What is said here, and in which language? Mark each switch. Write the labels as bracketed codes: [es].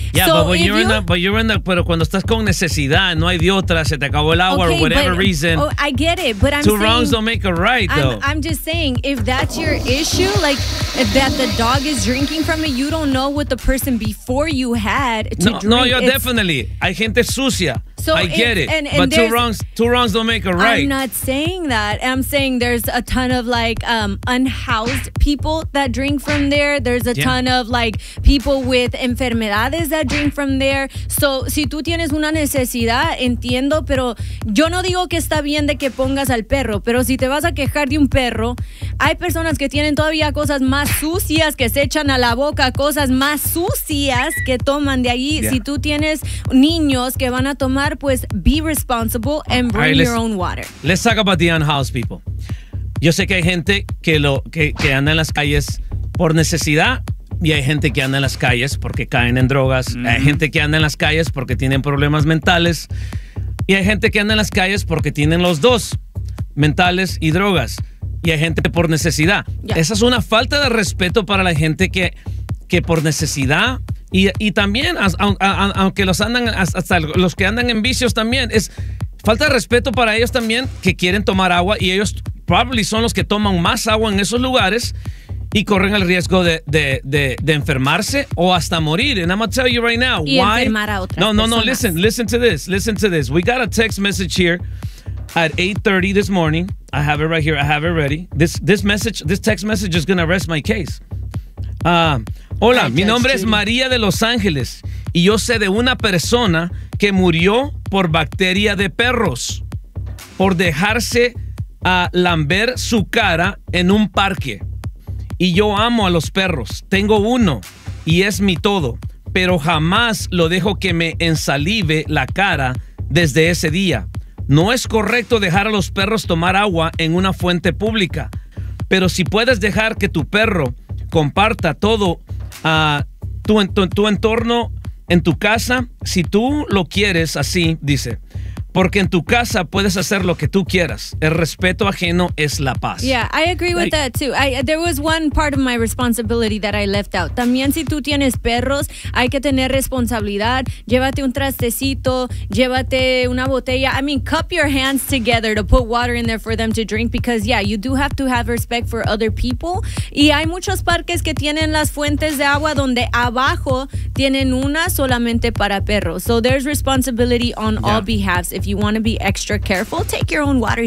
[en] Yeah, so [es] pero cuando estás con necesidad, no hay de otra, se te acabó el agua, [en] okay, or whatever reason. Oh, I get it, but I'm saying, two wrongs don't make a right, though. I'm just saying, if that's your issue, like, if that the dog is drinking from it, you don't know what the person before you had to drink. No, you're definitely. [es] Hay gente sucia. [en] So I get it, but two wrongs don't make a right. I'm not saying that. I'm saying there's a ton of like unhoused people that drink from there. There's a ton of like people with enfermedades that drink from there. [es] So si tú tienes una necesidad, entiendo, pero yo no digo que está bien de que pongas al perro, pero si te vas a quejar de un perro, hay personas que tienen todavía cosas más sucias que se echan a la boca, cosas más sucias que toman de ahí. Yeah. Si tú tienes niños que van a tomar, pues [en] be responsible and bring your own water. Let's talk about the unhoused people. [es] Yo sé que hay gente que anda en las calles por necesidad y hay gente que anda en las calles porque caen en drogas. Mm-hmm. Hay gente que anda en las calles porque tienen problemas mentales y hay gente que anda en las calles porque tienen los dos, mentales y drogas. Y hay gente por necesidad. Yeah. Esa es una falta de respeto para la gente que por necesidad. Y también, aunque los andan, hasta los que andan en vicios también, es falta de respeto para ellos también que quieren tomar agua y ellos probably son los que toman más agua en esos lugares y corren el riesgo de enfermarse o hasta morir. [en] And I'm going to tell you right now, [es] y why? Enfermar a otras [en] personas. Listen to this. We got a text message here at 8:30 this morning. I have it right here. I have it ready. This text message is going to rest my case. [es] Hola, mi nombre es María de Los Ángeles y yo sé de una persona que murió por bacteria de perros por dejarse lamber su cara en un parque. Y yo amo a los perros, tengo uno y es mi todo, pero jamás lo dejo que me ensalive la cara desde ese día. No es correcto dejar a los perros tomar agua en una fuente pública, pero si puedes dejar que tu perro comparta todo tu entorno en tu casa, si tú lo quieres así, dice, porque en tu casa puedes hacer lo que tú quieras. El respeto ajeno es la paz. [en] Yeah, I agree with that too. There was one part of my responsibility that I left out. [es] También si tú tienes perros, hay que tener responsabilidad. Llévate un trastecito, llévate una botella. [en] I mean, cup your hands together to put water in there for them to drink because, yeah, you do have to have respect for other people. [es] Y hay muchos parques que tienen las fuentes de agua donde abajo tienen una solamente para perros. [en] So there's responsibility on all behalves. If you want to be extra careful, take your own water.